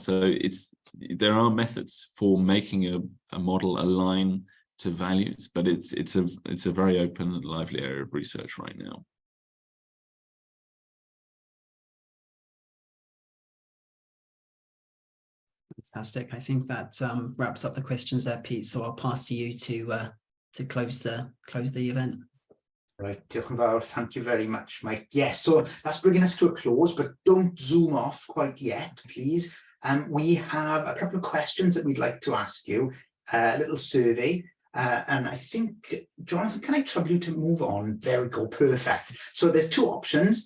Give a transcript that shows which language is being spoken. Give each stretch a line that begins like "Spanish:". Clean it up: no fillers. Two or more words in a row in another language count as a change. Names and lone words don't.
English: So there are methods for making a model align to values, but it's a very open and lively area of research right now. Fantastic. I think that wraps up the questions there, Pete. So I'll pass to you to close the event. Right,
Welsh: diolch yn fawr.
English: Thank you very much, Mike. Yes, so that's bringing us to a close, but don't zoom off quite yet, please. We have a couple of questions that we'd like to ask you, a little survey. And I think, Jonathan, can I trouble you to move on? There we go, perfect. So there's two options.